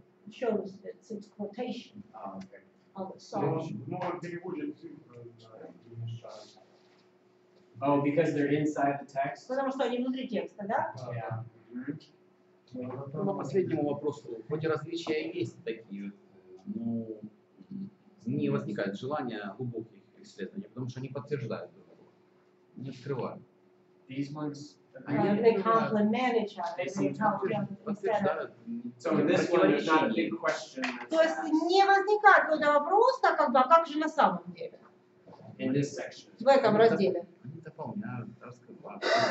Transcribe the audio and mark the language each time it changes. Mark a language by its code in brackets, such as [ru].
[en] Shows its quotation of the song. [ru] В новом переводе цифры мешают. [en] Oh, because they're inside the text? [ru] Потому что они внутри текста, да? [en] Yeah. [ru] По последнему вопросу, хоть и различия есть такие, но не возникает желания глубоких исследований, потому что они подтверждают друг друга, не открывают. [en] These ones. They complement each other. They help them [ru] Подтверждают. [en] So in this one, there's not a big question. [ru] То есть не возникает какой-то вопрос, как бы, а как же на самом деле? [en] In this section. [ru] В этом разделе. Они дополняют, раскрывают.